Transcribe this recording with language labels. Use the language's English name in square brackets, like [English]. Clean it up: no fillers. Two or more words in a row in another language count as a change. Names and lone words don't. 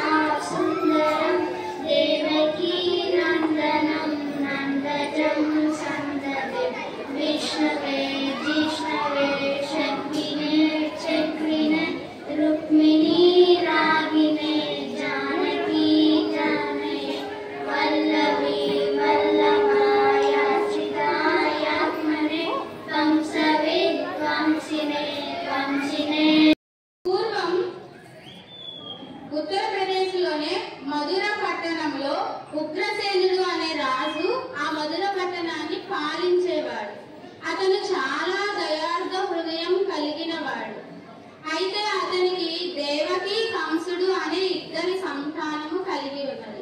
[Sanskrit] सुन्दरं देवकी नन्दनं नन्दजं सन्ददे विष्णवे जिष्णवे शक्तिने चक्रिणे रुक्मिणी रागिणे जानकी जानये वल्लभी वल्लभायाचितायात्मने कंसवे कंसिने कंसिने. [Telugu] పూర్వం ఉత్తరప్రదేశ్లోనే మధుర పట్టణంలో ఉగ్రసేనుడు అనే రాజు ఆ మధుర పట్టణాన్ని పాలించేవాడు. అతను చాలా దయార్థ హృదయం కలిగినవాడు. అయితే అతనికి దేవకి కంసుడు అనే ఇద్దరి సంతానము కలిగి ఉన్నది.